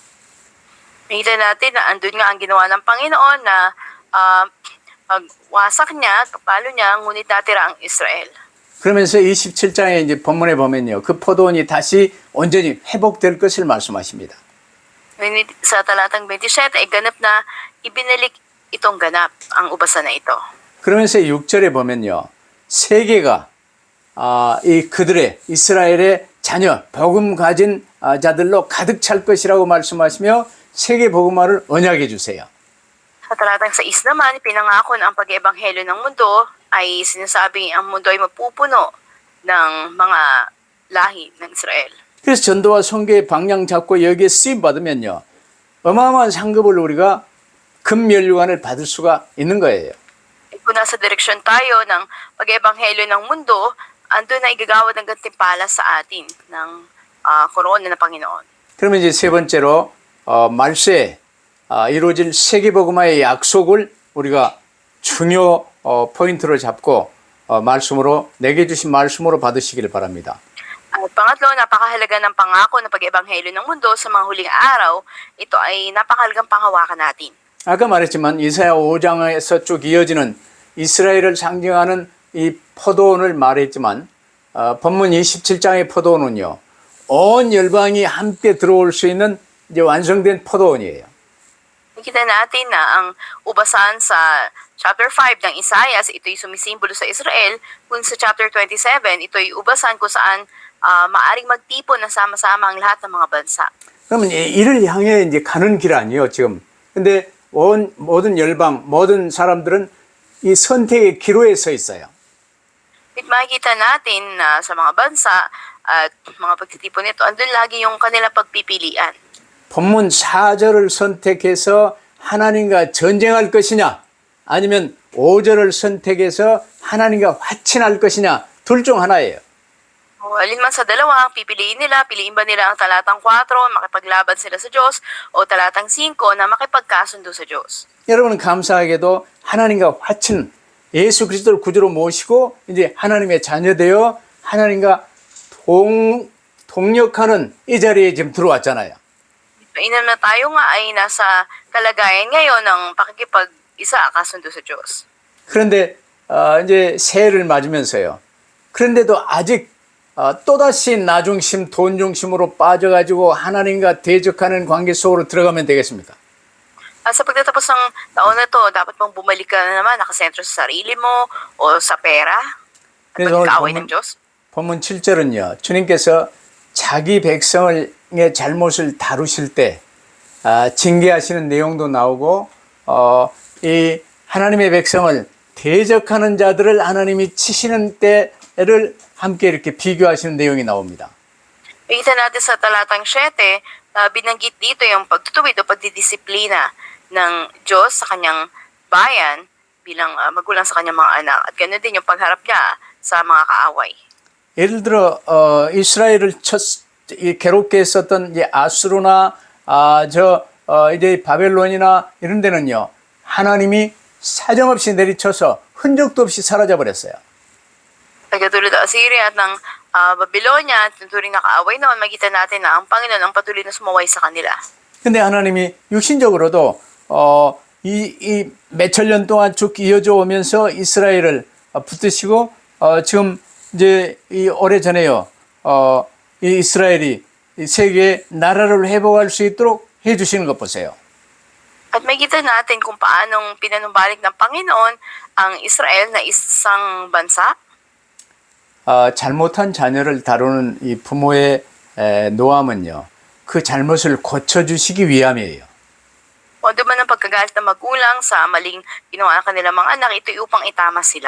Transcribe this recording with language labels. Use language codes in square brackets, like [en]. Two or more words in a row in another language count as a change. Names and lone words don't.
[tl] Nakita natin na andun nga ang ginawa ng Panginoon na wasak niya, kapalo niya, ngunit natira ang Israel. [ko] 그러면서 27장에 이제 본문에 보면요, 그 포도원이 다시 온전히 회복될 것을 말씀하십니다. [tl] Ngunit sa talatang 27 ay ganap na ibinalik itong ganap, ang ubasan na ito. [ko] 그러면서 6절에 보면요, 세계가 이 그들의 이스라엘의 자녀 복음 가진 자들로 가득 찰 것이라고 말씀하시며 세계 복음화를 언약해 주세요. [tl] Sa talatang 6 naman, pinangako na ang pag-ebanghelyo ng mundo ay sinasabing ang mundo ay mapupuno ng mga lahi ng Israel. [ko] 그래서 전도와 선교의 방향 잡고 여기에 쓰임 받으면요, 어마어마한 상급을 우리가 금면류관을 받을 수가 있는 거예요. [tl] Kung nasa direksyon tayo ng pag-ebanghelyo ng mundo, andun na igagawad ng gantimpala sa atin ng korona ng Panginoon. [ko] 그러면 이제 세 번째로 말세에 이루어질 세계복음화의 약속을 우리가 중요 포인트로 잡고 말씀으로 내게 주신 말씀으로 받으시기를 바랍니다. [tl] At pangatlo, napakahalaga ng pangako ng pag-ebanghelyo ng mundo sa mga huling araw. Ito ay napakahalagang panghawakan natin. [ko] 아까 말했지만 이사야 5장에서 쭉 이어지는 이스라엘을 상징하는 이 포도원을 말했지만 본문 27장의 포도원은요, 온 열방이 함께 들어올 수 있는 이제 완성된 포도원이에요. [tl] Nakita natin na ang ubasan sa chapter 5 ng Isaias, ito'y sumisimbolo sa Israel, kung sa chapter 27, ito'y ubasan kung saan maaring magtipon na sama-sama ang lahat ng mga bansa. [ko] 그러면 이를 향해 이제 가는 길 아니에요, 지금. 근데 모든 열방, 모든 사람들은 이 선택의 기로에 서 있어요. [tl] At makikita natin na sa mga bansa at mga pagtitipon nito, andun lagi yung kanilang pagpipilian. [ko] 본문 4절을 선택해서 하나님과 전쟁할 것이냐, 아니면 5절을 선택해서 하나님과 화친할 것이냐, 둘 중 하나예요. [tl] O alinman sa dalawa ang pipiliin nila, piliin ba nila ang talatang 4, makipaglaban sila sa Diyos, o talatang 5 na makipagkasundo sa Diyos. [ko] 여러분은 감사하게도 하나님과 화친 예수 그리스도를 구주로 모시고 이제 하나님의 자녀되어 하나님과 동력하는 이 자리에 지금 들어왔잖아요. [tl] Mainam na tayo nga ay nasa kalagayan ngayon ng pakikipag-isa, kasundo sa Diyos. [ko] 그런데 이제 새해를 맞으면서요. 그런데도 아직 또다시 나중심, 돈중심으로 빠져가지고 하나님과 대적하는 관계 속으로 들어가면 되겠습니까? [tl] Sa pagtatapos ng taon na to, dapat mong bumalik ka na naman, nakasentro sa sarili mo o sa pera at [ko] 그래서 오늘 [tl] pagkaaway ng Diyos. [ko] 본문 7절은요. 주님께서 자기 백성의 잘못을 다루실 때 징계하시는 내용도 나오고 이 하나님의 백성을 대적하는 자들을 하나님이 치시는 때를 함께 이렇게 비교하시는 내용이 나옵니다. [tl] Makita natin sa talatang 7, binanggit dito yung pagtutuwid o pagdidisiplina ng Diyos sa kanyang bayan bilang magulang sa kanyang mga anak. At ganoon din yung pagharap niya sa mga kaaway. [ko] 예를 들어 이스라엘을 괴롭게 했었던 이제 아수르나 이제 바벨론이나 이런 데는요, 하나님이 사정없이 내리쳐서 흔적도 없이 사라져 버렸어요. [tl] Katulad ng Assyria at ng Babylonia at turing na kaaway noon, makita natin na ang Panginoon ang patuloy na sumaway sa kanila. [ko] 근데 하나님이 육신적으로도 이 몇천 년 동안 쭉 이어져 오면서 이스라엘을 붙드시고 지금 이제 이 오래전에요. 이 이스라엘이 이 세계의 나라를 회복할 수 있도록 해 주시는 것 보세요. [tl] At makita natin kung paanong pinanumbalik ng Panginoon ang Israel na isang bansa. [ko] 잘못한 자녀를 다루는 이 부모의 노함은요, 그 잘못을 고쳐주시기 위함이에요. [tl] O duman ang pagkagalit ng magulang sa maling ginawa ng kanilang mga anak, ito'y upang itama sila.